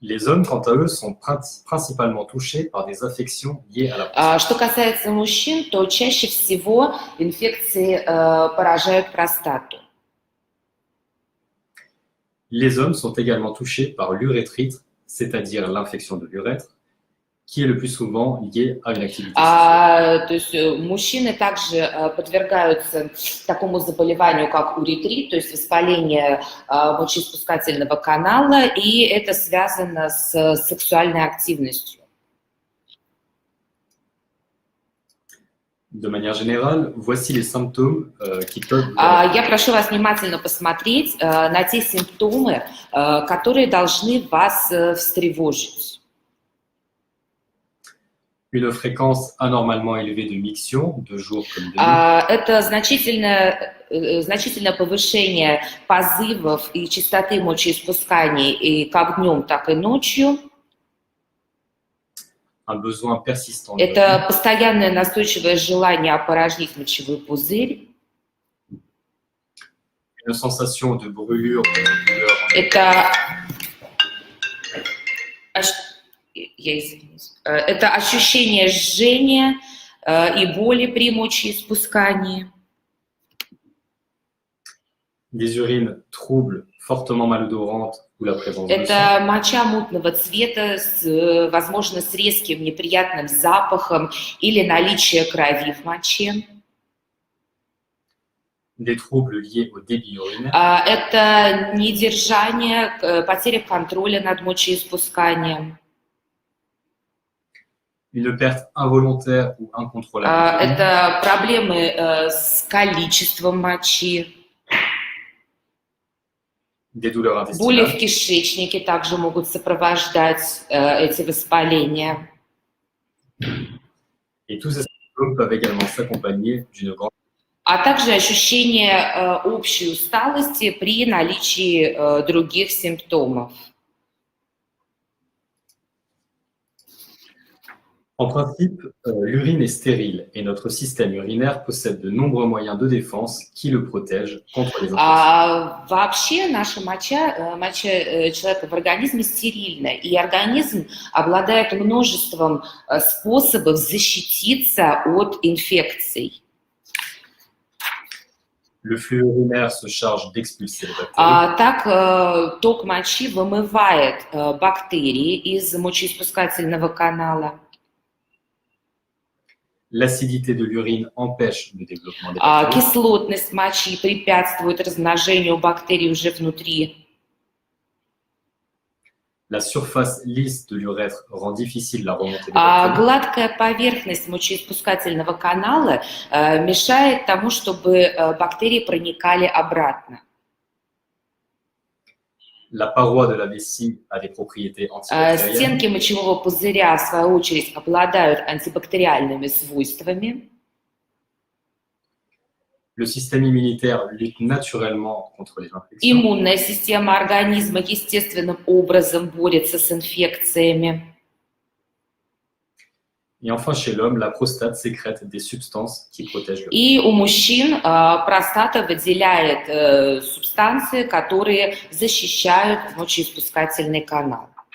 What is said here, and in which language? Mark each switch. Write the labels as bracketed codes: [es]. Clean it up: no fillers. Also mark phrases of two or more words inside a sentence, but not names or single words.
[fr] Les hommes, quant à eux, sont principalement touchés par des affections liées à la prostate. [ru] Что касается мужчин, то чаще всего инфекции поражают простату. [fr] Les hommes sont également touchés par l'urétrite, c'est-à-dire l'infection de l'urètre, qui est le plus souvent liée à une activité sexuelle. [ru] То есть мужчины также подвергаются такому заболеванию, как уретрит, то есть воспаление мочеиспускательного канала, и это связано с сексуальной активностью. [fr] De manière générale, voici les symptômes qui peuvent... [ru] Я прошу вас внимательно посмотреть на те симптомы, которые должны вас встревожить. [fr] Une fréquence anormalement élevée de miction, de jour comme de nuit. [ru] Это значительное повышение позывов и частоты мочеиспусканий и как днем, так и ночью. [fr] Un besoin persistant. [ru] Это постоянное настойчивое желание опорожнить мочевой пузырь. [fr] Une sensation de brûlure, de douleur. [ru] Это ощущение жжения и боли при мочеиспускании. [fr] Des urines troubles, fortement malodorantes ou la présence de sang. [ru] Это моча мутного цвета, возможно, с резким неприятным запахом или наличие крови в моче. [fr] Des troubles liés au débit urinaire. [ru] Это недержание, потеря контроля над мочеиспусканием. [fr] Une perte involontaire ou incontrôlable. [ru] Это проблемы с количеством мочи. [fr] Des douleurs [ru] Боли в [fr] intestinales. [ru] кишечнике также могут сопровождать эти воспаления. [fr] Et tous ces symptômes peuvent également s'accompagner d'une grande... [ru] А также ощущение общей усталости при наличии других симптомов. [fr] En principe, l'urine est stérile et notre système urinaire possède de nombreux moyens de défense qui le protègent contre les infections. [ru] Вообще наша моча человека в организме стерильна, и организм обладает множеством способов защититься от инфекций. [fr] Le flux urinaire se charge d'expulser les bactéries. [ru] Так ток мочи вымывает бактерии из мочеиспускательного канала. [fr] L'acidité de l'urine empêche le développement des bactéries. [ru] Кислотность мочи препятствует размножению бактерий уже внутри. [fr] La surface lisse de l'urètre rend difficile la remontée des bactéries. [ru] Гладкая поверхность мочеиспускательного канала мешает тому, чтобы бактерии проникали обратно. [fr] La paroi de la vessie a des propriétés antibactériennes. [ru] Стенки мочевого пузыря, в свою очередь, обладают антибактериальными свойствами. [fr] Le système immunitaire lutte naturellement contre les infections. [ru] Иммунная система организма естественным образом борется с инфекциями. [fr] Et enfin, chez l'homme, la prostate sécrète des substances qui protègent le corps. [ru] И у мужчин простата выделяет субстанции, которые защищают мочеиспускательный канал.